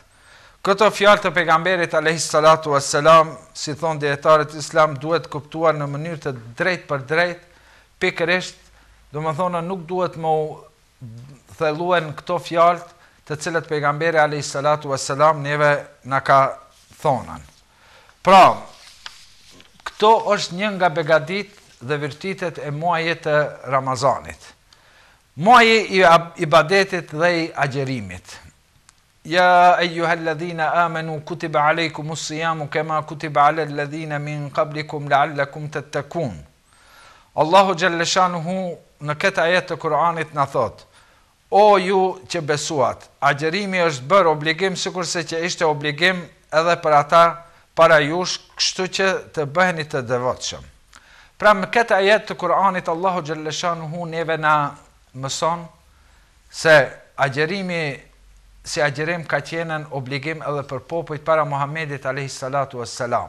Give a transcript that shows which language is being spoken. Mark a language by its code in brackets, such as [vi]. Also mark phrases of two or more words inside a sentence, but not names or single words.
[sq] Këto fjalë të pejgamberit [ar] عليه الصلاة والسلام, [sq] si thon dietarët islam, duhet kuptuar në mënyrë të drejtë për drejtë, pikërisht, domethënë nuk duhet më thelluen këto fjalë të cilat pejgamberi [ar] عليه الصلاة والسلام [sq] neve na ka thonë. Pra, këto është një nga begadit dhe virtytet e muajit të Ramazanit. Muaji I ibadetit dhe I agjerimit. [ar] يا أيها الذين آمنوا كتب عليكم الصيام كما كتب على الذين من قبلكم لعلكم تتقون. [sq] Allahu xhalleshanuhu në këtë ajet të Kur'anit na thot: O ju që besuat, agjerimi është bërë obligim sikurse që ishte obligim edhe për ata para jush, kështu që të bëheni të devotshëm. Pra me këtë ajet të Kur'anit Allahu xhalleshanuhu neve na mëson se agjerimi si agjerim ka qenë obligim edhe për popujt para Muhamedit [ar] عليه الصلاة والسلام.